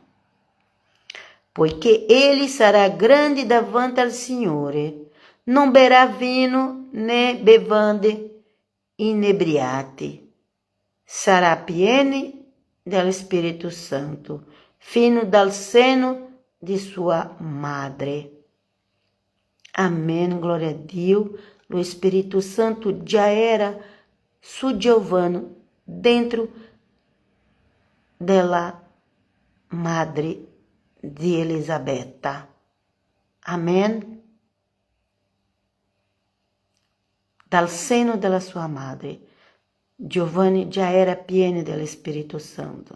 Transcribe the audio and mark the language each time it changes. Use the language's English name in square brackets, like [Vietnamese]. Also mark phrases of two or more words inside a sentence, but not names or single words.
[Italian] Poiché ele sarà grande davanti al Signore, non berrà vino né bevande inebriate, sarà pieno dello Spirito Santo, fino dal seno di sua madre. [Portuguese] Amém, glória a Dio. O Espírito Santo já era [Italian] soggiovando dentro della madre di Elisabetta. Amen. Dal seno della sua madre, Giovanni già era pieno dello Spirito Santo.